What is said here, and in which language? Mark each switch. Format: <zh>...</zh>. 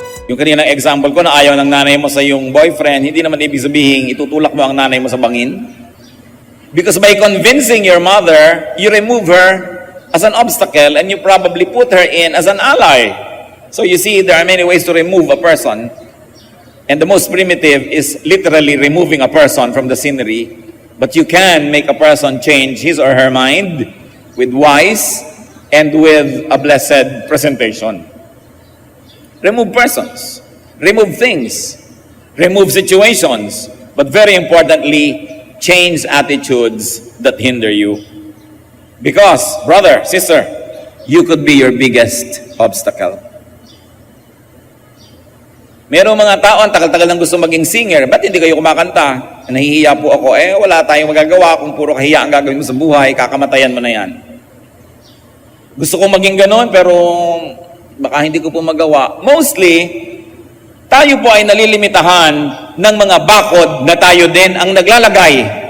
<tl>Yung kaninang example ko na ayaw ng nanay mo sa iyong boyfriend, hindi naman ibig sabihin itutulak mo ang nanay mo sa bangin.</tl> <en>Because by convincing your mother, you remove her as an obstacle and you probably put her in as an ally. So you see, there are many ways to remove a person. And the most primitive is literally removing a person from the scenery. But you can make a person change his or her mind with wise and with a blessed presentation. Remove persons, remove things, remove situations, but very importantly, change attitudes that hinder you. Because, brother, sister, you could be your biggest obstacle.</en> <tl>Merong mga tao, ang tagal-tagal lang gusto maging singer, ba't hindi kayo kumakanta? Nahihiya po ako, wala tayong magagawa kung puro kahiya ang gagawin mo sa buhay, kakamatayan mo na yan. Gusto kong maging ganon, pero baka hindi ko po magawa. Mostly, tayo po ay nalilimitahan ng mga bakod na tayo din ang naglalagay.</tl>